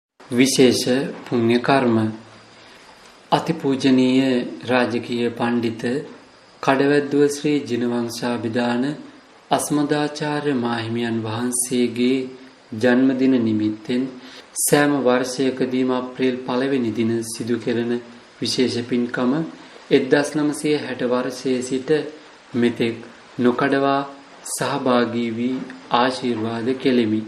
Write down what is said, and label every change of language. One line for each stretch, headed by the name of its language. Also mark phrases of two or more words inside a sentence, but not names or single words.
Sinhala: විශේෂ පුණ්‍ය කර්ම අතිපූජනීය රාජකීය පණ්ඩිත කඩවද්ව ශ්‍රී ජිනවංශාභිධාන අස්මදාචාර්ය මාහිමියන් වහන්සේගේ ජන්මදින නිමිත්තෙන් සෑම වර්ෂයකදීම අප්‍රේල් 1 වෙනි දින සිදු කෙරෙන විශේෂ පින්කම 1960 වර්ෂයේ සිට මෙතෙක් නොකඩවා සහභාගී වී ආශිර්වාද කෙලිමි.